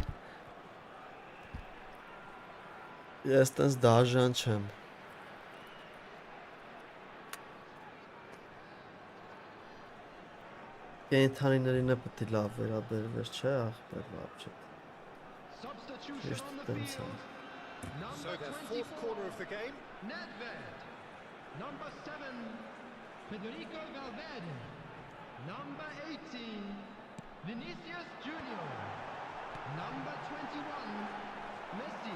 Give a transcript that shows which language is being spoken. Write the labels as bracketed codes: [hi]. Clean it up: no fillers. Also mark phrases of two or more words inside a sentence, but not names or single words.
[hy] Ես տենց դաժան չեմ։ Կենթանիներին է պետք է լավ վերաբերվեր, չէ, ախպեր լավ չէ։ [en] Substitution [hy] Ճիշտ [en] on the [hy] տենց է։ [en] field. So Number the fourth corner of the 24, game. Nedved. Number 7, Federico Valverde. Number 18, Vinicius Junior. Number 21, Messi.